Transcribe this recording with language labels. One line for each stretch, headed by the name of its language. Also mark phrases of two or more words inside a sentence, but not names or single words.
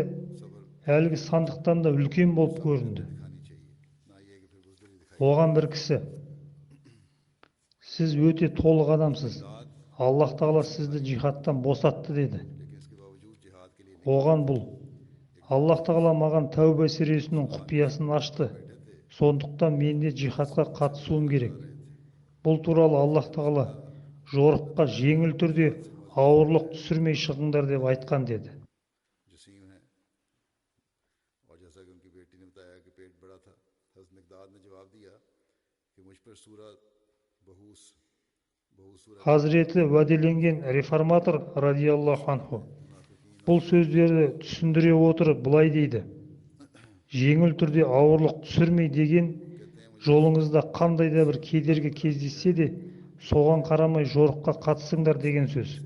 Hindi: सब्र
Kazakh: әлгі сандықтан да үлкен болып көрінді.
Hindi: दिखानी चाहिए ना ये कि फिर बुजदिली दिखाई
Kazakh: Оған бір кісі: сіз өте толық адамсыз, Аллах тағала сізді жихадтан босатты деді.
Hindi: लेकिन इसके बावजूद जिहाद के लिए
Kazakh: Оған бұл: Аллах тағала маған тәуба сүресінің құпиясын ашты, сондықтан мен де жихадқа қатысуым керек. Бұл туралы Аллах тағала жорыққа жеңіл түрде ауырлық түсірмей шығыңдар деп айтқан деді.
Hindi: जसीम है और जैसा कि उनकी बेटी ने बताया कि पेट बड़ा था, हज़रत मिक़दाद ने जवाब दिया कि मुझ पर सूरा बहुस सूरत
Kazakh: Хазіреті уәделенген реформатор
Arabic: رضي الله عنه
Kazakh: бұл сөздерді түсіндіре отырып былай дейді: жеңіл түрде ауырлық түсірмей деген жолыңызда қандай да бір кедергі кездессе де соған қарамай жорыққа қатысыңдар деген сөз.